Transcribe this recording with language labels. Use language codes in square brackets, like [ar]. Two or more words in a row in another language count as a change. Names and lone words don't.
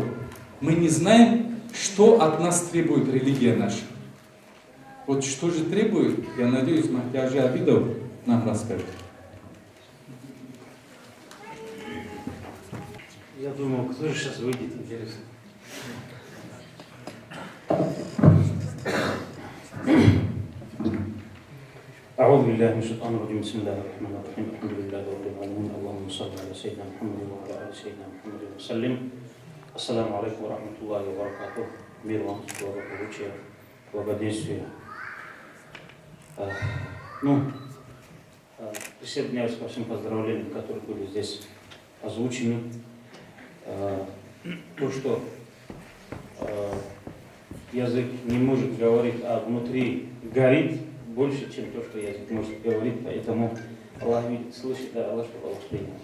[ru] Мы не знаем, что от нас требует религия наша. Вот что же требует, я надеюсь, Махди Хаджи Абидов нам расскажет. Я думал, кто же сейчас выйдет, интересно. [ar] أعوذ بالله من الشيطان الرجيم بسم الله الرحمن الرحيم الحمد لله رب العالمين اللهم صل على سيدنا محمد وعلى آل سيدنا محمد وسلم. السلام عليكم ورحمة الله وبركاته. [ru] Мир вам, благополучия, благоденствия. Присоединяюсь ко всем поздравлениям, которые были здесь озвучены. То, что язык не может говорить, а внутри горит, больше, чем то, что язык может говорить, поэтому Аллах видит, слышит, да, Аллах, чтобы Аллах принял.